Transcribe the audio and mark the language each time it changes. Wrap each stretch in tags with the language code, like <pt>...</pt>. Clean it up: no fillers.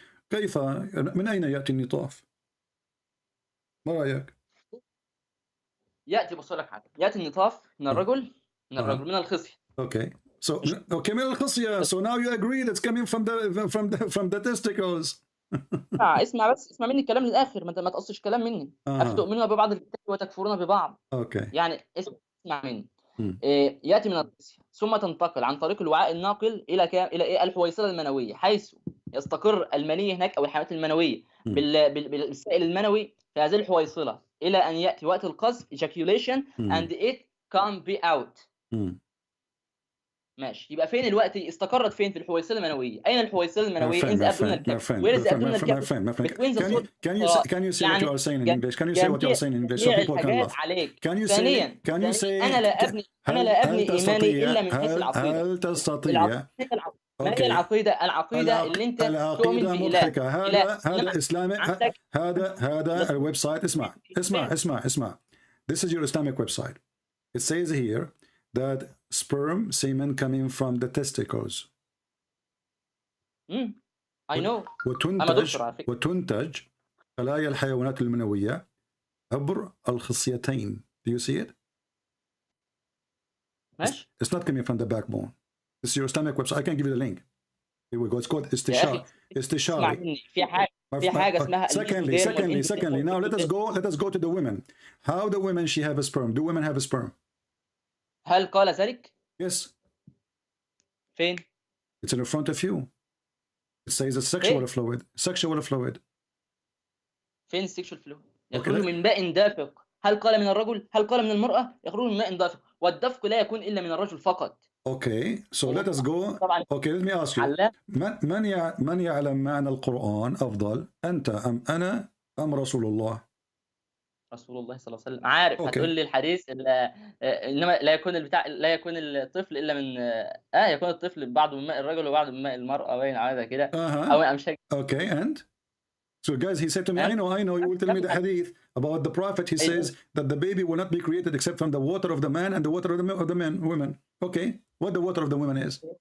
<ar>كيف من أين يأتي النطاف؟ ما رأيك؟ يأتي، بص لك حاجة، يأتي النطاف من الرجل، من الخصية.</ar> <en>Okay.</en> <ar>So من الخصية.</ar> <en>So now you agree that's coming from the testicles.</en> <ar>اسمع مني الكلام للآخر، ما تقصش كلام مني. أفتؤمنون ببعض الكتاب وتكفرون ببعض.</ar> <en>Okay.</en> <ar>يعني اسمع مني. يأتي من الخصية ثم تنتقل عن طريق الوعاء الناقل إلى الحويصلة المنوية، حيث يستقر المني هناك أو الحيوانات المنوية بالسائل المنوي في هذه الحويصلة، إلى أن يأتي وقت القذف</ar> <en>ejaculation and it can be out.</en> <ar>ماشي. يبقى فين الوقت؟ استقرت فين؟ في الحويصله المنويه. اين الحويصله المنويه؟</ar> <en>in the abdominal cavity. Where is the abdominal cavity? Can you say what you are saying in English? Can you say what you are saying in English so people can laugh? Can you say</en> <ar>أنا لا أبني إيماني إلا من حيث العقيدة. هل تستطيع؟ ما هي العقيدة اللي أنت تؤمن بإله. هذا إسلامي. هذا الويب سايت. اسمع.</ar> <en>This is your Islamic website. It says here that sperm semen coming from the testicles. I know.</en> <ar>وتنتج خلايا الحيوانات المنوية عبر الخصيتين.</ar> <en>Do you see it? It's not coming from the backbone. This is your Islamic website. I can give you the link. Here we go. It's called استشاري.</en> <ar>في حاجة اسمها.</ar> <en>Secondly. Now let us go to the women. How the women she have a sperm? Do women have a sperm?</en> <ar>هل قال ذلك؟</ar> <en>Yes.</en> <ar>فين؟</ar> <en>It's in front of you. It says a sexual fluid. Sexual fluid.</en> <ar>فين</ar> <en>sexual fluid؟</en> <ar>يخرج من ماء دافق. هل قال من الرجل؟ هل قال من المرأة؟ يخرج من ماء دافق، والدفق لا يكون إلا من الرجل فقط.</ar> <en>Okay, so let us go. Okay, let me ask you.</en> <ar>من يعلم معنى القرآن أفضل؟ أنت أم أنا أم رسول الله؟ رسول الله صلى الله عليه وسلم. عارف. هتقول لي الحديث انما لا يكون الطفل الا من يكون الطفل بعض من ماء الرجل وبعض من ماء المرأة، باين على كده. او مش.</ar> <en>Okay, and so guys, he said to me, I know, you will tell me the hadith about the prophet. He says that the baby will not be created except from the water of the man and the water of the women. Okay, what the water of the women is?</en>